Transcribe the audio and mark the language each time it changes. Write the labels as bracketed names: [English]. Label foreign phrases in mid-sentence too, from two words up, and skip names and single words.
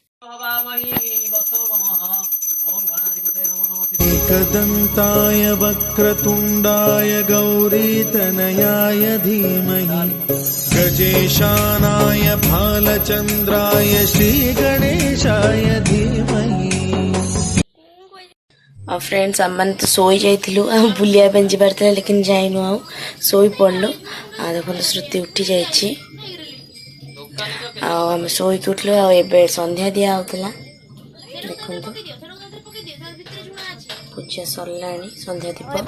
[Sanskrit] एकदन्ताय वक्रतुण्डाय गौरीतनयाय धीमहि गजेशानाय भालचन्द्राय श्रीगणेशाय धीमहि। [Odia] ଆଉ ଫ୍ରେଣ୍ଡସ୍ ଆମମାନେ ତ ଶୋଇ ଯାଇଥିଲୁ, ଆଉ ବୁଲିବା ପାଇଁ ଯିବାର ଥିଲା ଲେକିନ୍ ଯାଇନୁ, ଆଉ ଶୋଇ ପଡ଼ିଲୁ। ଆଉ ଦେଖନ୍ତୁ ଶ୍ରୁତି ଉଠି ଯାଇଛି, ଆଉ ଆମେ ଶୋଇକି ଉଠିଲୁ। ଆଉ ଏବେ ସନ୍ଧ୍ୟା ଦିଆ ହେଉଥିଲା, ଦେଖନ୍ତୁ ପୂଜା ସରିଲାଣି, ସନ୍ଧ୍ୟା ଦୀପ।